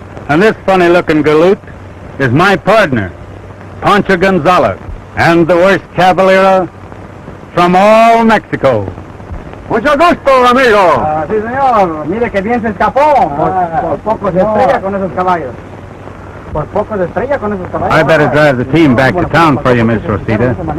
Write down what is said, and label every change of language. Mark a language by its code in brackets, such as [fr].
[en] And this funny-looking galoot is my partner, Pancho Gonzalez, and the worst caballero from all Mexico. [es] Mucho gusto, amigo. Sí, señor. Mire que bien se escapó. Por poco se estrella con esos caballos. Por poco se estrella con esos caballos. [en] I better drive the team back to town for you, Miss Rosita.